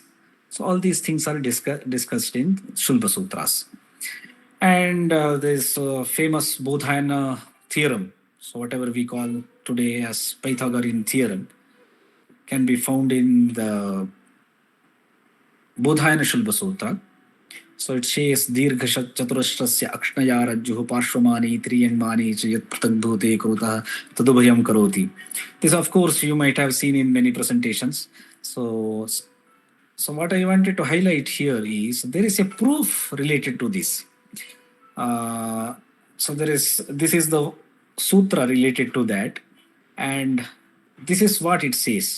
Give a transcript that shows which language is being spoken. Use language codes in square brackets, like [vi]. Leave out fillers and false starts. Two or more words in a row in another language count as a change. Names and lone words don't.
[en] So all these things are discussed in Shulba Sutras. And this famous Bodhayana theorem, so whatever we call today as Pythagorean theorem, can be found in the Bodhayana Shulba Sutra. [sa] So it says Dirghashat Chaturashtrasya Akshnaya Rajjuhu Parshvamani Triyangmani Chayat Pratagdhote Krota Tadubhayam Karoti. [en] This, of course, you might have seen in many presentations. So what I wanted to highlight here is there is a proof related to this. So this is the sutra related to that, and this is what it says.